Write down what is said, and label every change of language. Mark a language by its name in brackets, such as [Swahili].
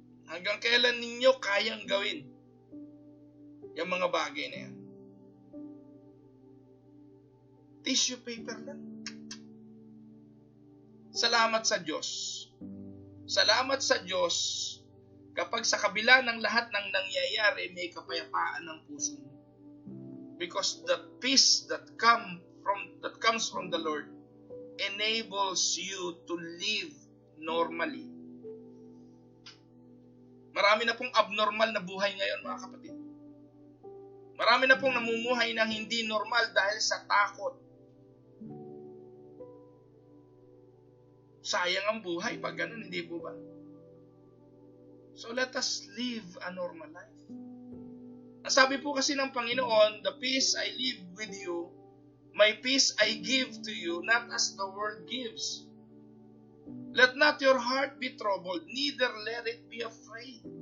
[Filipino] Hanggang kailan ninyo kayang gawin yung mga bagay na yan? Tissue paper lang. Salamat sa Diyos. Salamat sa Diyos kapag sa kabila ng lahat ng nangyayari, may kapayapaan ng puso mo. [English] Because the peace that comes from the Lord enables you to live normally. [Filipino] Marami na pong abnormal na buhay ngayon, mga kapatid. Marami na pong namumuhay ng hindi normal dahil sa takot. Sayang ang buhay pag ganun, hindi po ba? [English] So let us live a normal life. [Filipino] Ang sabi po kasi ng Panginoon, [English] the peace I leave with you, my peace I give to you, not as the world gives. Let not your heart be troubled, neither let it be afraid.